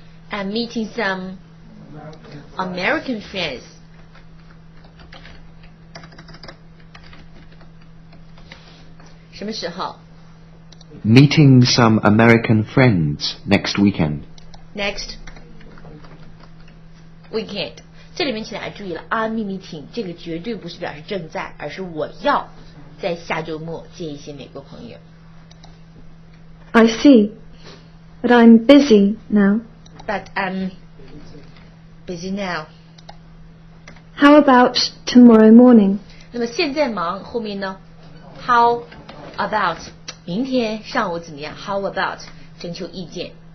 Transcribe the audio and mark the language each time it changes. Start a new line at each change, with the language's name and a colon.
English: I'm meeting some American friends.
Chinese: 什么时候
English: Meeting some American friends next weekend. ？Next weekend。
Chinese: 这里面请大家注意了 ，
English: I'm meeting
Chinese: 这个绝对不是表示正在，而是我要在下周末见一些美国朋友。
English: I see. But I'm busy now. But I'm busy now. How about tomorrow morning?
Chinese: 那么现在忙后面呢 ？
English: How about
Chinese: 明天上午怎么样 ？How about 征求意见。